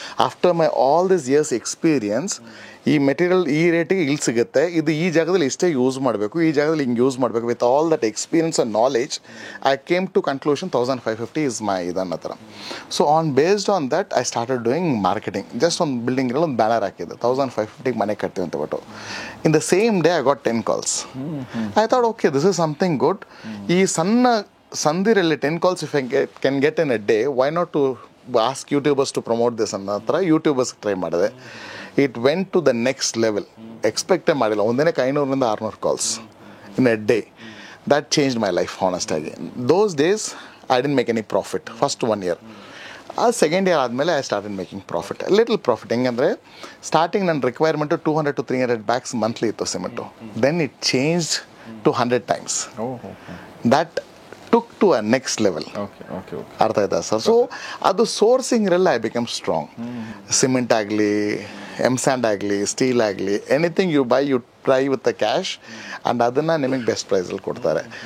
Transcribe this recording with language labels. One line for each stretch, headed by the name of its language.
English: after my all this years experience,
Kannada: ಈ material ಈ ರೇಟಿಗೆ ಇಲ್ಲಿ ಸಿಗುತ್ತೆ, ಇದು ಈ ಜಾಗದಲ್ಲಿ ಇಷ್ಟೇ ಯೂಸ್ ಮಾಡಬೇಕು, ಈ ಜಾಗದಲ್ಲಿ ಹಿಂಗೆ ಯೂಸ್ ಮಾಡಬೇಕು. With all that experience and knowledge I came to conclusion 1,550 is my ಇದನ್ನ ಥರ.
English: So based on that I started doing marketing.
Kannada: Just ಒಂದು ಬಿಲ್ಡಿಂಗ್ನಲ್ಲಿ ಒಂದು ಬ್ಯಾನರ್ ಹಾಕಿದ್ದೆ, 1,550 ಮನೆ ಕಟ್ತೀವಿ ಅಂತ ಬಿಟ್ಟು.
English: In the same day I got 10 calls. I thought okay, this is something good.
Kannada: ಈ ಸಣ್ಣ ಸಂದಿರಲ್ಲಿ
English: 10 calls if I can get in a day, why not to ask YouTubers to promote this
Kannada: ಅನ್ನೋ ಥರ YouTubers try ಮಾಡಿದೆ.
English: It went to the next level.
Kannada: ಎಕ್ಸ್ಪೆಕ್ಟೇ ಮಾಡಿಲ್ಲ. ಒಂದಿನಕ್ಕೆ
English: 500-600 calls in a day. That changed my life, honestly. Those days I didn't make any profit first 1 year.
Kannada: Second year ಆದಮೇಲೆ
English: I started making profit, little profit.
Kannada: ಹೆಂಗಂದರೆ starting ನನ್ನ requirement 200 to 300 bags monthly ಇತ್ತು cement.
English: Then it changed to 100 times. That took to a next level.
Kannada: ಅರ್ಥ ಆಯ್ತಾ sir? So ಅದು ಸೋರ್ಸಿಂಗ್ರೆಲ್ಲ
English: I become strong.
Kannada: Cement ಆಗಲಿ, and ಆಗಲಿ, steel ಆಗಲಿ,
English: anything you buy you try with the cash
Kannada: and ಅದನ್ನು ನಿಮಗೆ best ಪ್ರೈಸಲ್ಲಿ ಕೊಡ್ತಾರೆ.